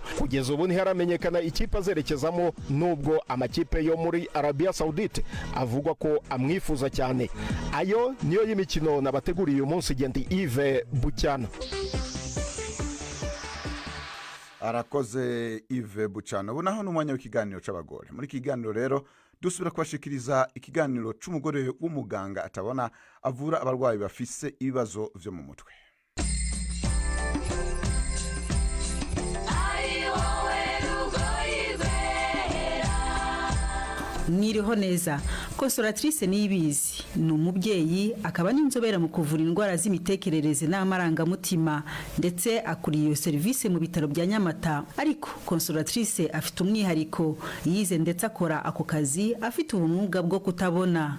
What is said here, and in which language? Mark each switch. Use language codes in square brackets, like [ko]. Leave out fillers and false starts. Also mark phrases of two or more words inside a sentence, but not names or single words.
[rw] Kugeza ubu ntiharamenyekana ikipe azerekezamo, nubwo amakipe yo muri Arabia Saudite avugwa ko amwifuza cyane. Ayo niyo y'imikino nabateguriye uyu munsi. Gendi Yves Bucyana. Arakoze Yves Bucyana. [rn] Ubu naho n'umwanya w'ikiganiro c'abagore. Muri kiganiro rero dusubira kubashikiriza ikiganiro c'umugore w'umuganga atabona avura abarwayi bafise ibibazo vyo mu mutwe. Mwiriho neza. [rw] Consolatrice Niyibizi ni umubyeyi akaba n'inzobere mu kuvura indwara z'imitekerereze n'amarangamutima ndetse akuriye iyo serivisi mu bitaro bya Nyamata. Ariko Consolatrice afite umwihariko, yize ndetse akora ako kazi afite ubumuga bwo kutabona.